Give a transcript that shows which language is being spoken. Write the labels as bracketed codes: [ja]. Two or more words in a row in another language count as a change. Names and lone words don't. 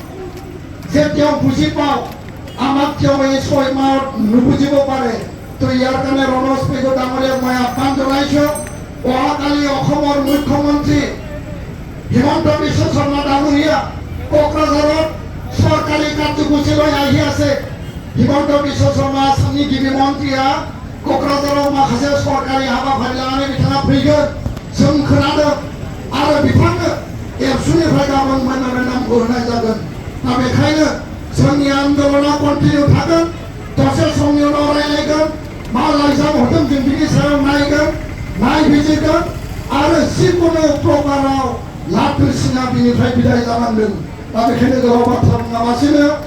[as] যে তেওঁ বুজি পাওক আমাক তেওঁ এই ৬ মাহত নুবুজিব পাৰে তো ইয়াৰ কাৰণে ৰনজ পেগু ডাঙৰীয়াক মই আহ্বান জনাইছো অহাকালি অসমৰ মুখ্যমন্ত্ৰী হিমন্ত বিশ্ব শৰ্মা ডাঙৰীয়া কোকৰাঝাৰত চৰকাৰী কাৰ্যসূচী লৈ আহি আছে হিমন্ত বিশ্ব শৰ্মা [brx] आसामनि गिबि मन्त्रिया क'क्राझाराव माखासे सरकारि हाबाफारि लानानै बिथाङा फैगोन जों खोनादों आरो बिथांनो एबसुनिफ्राय गाबोन मेम'रेन्डामखौ होनाय जागोन दा बेखायनो जोंनि आन्दोलना कन्टिनिउ थागोन दसे समनि उनाव रायलायगोन मा लाइजाम हरदों जों बिनि सायाव नायगोन नायबिजिरगोन आरो जिकुनु प्रकाराव लाथुसिङा बिनिफ्राय बिदाय जानांगोन दा बेखायनो गोलाव बाथ्रा बुङालासिनो